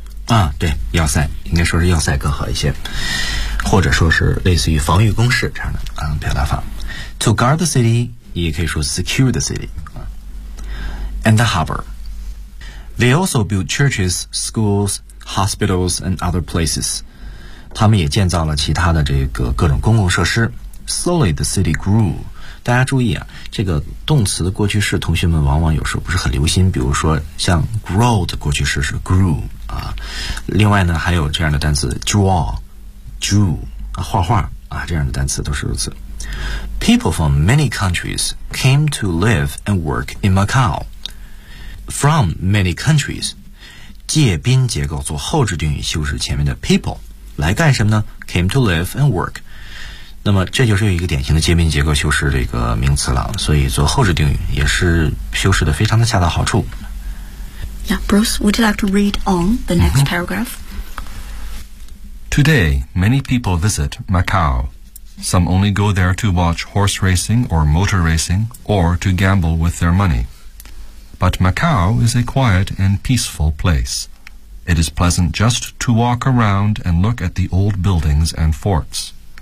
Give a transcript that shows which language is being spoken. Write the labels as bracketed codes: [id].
[zh] 啊，对，要塞应该说是要塞更好一些，或者说是类似于防御工事这样的表达法。 [en] To guard the city [zh] 也可以说 [en] secure the city. And the harbor. They also built churches, schools, hospitals, and other places. [zh] 他们也建造了其他的这个各种公共设施。 [en] Slowly the city grew. [zh] 大家注意啊，这个动词的过去式，同学们往往有时候不是很留心，比如说像 grow 的过去式是 grew. 另外呢还有这样的单词 draw, drew,、画画、这样的单词都是如此。 [en] People from many countries came to live and work in Macau. From many countries, [zh] 介宾结构做后置定语修饰前面的 people, 来干什么呢 [en] came to live and work. [zh] 那么这就是一个典型的介宾结构修饰的一个名词了，所以做后置定语也是修饰的非常的恰到好处。 [en] Yeah, Bruce, would you like to read on the next、mm-hmm. paragraph? Today, many people visit Macau. Some only go there to watch horse racing or motor racing or to gamble with their money. But Macau is a quiet and peaceful place. It is pleasant just to walk around and look at the old buildings and forts.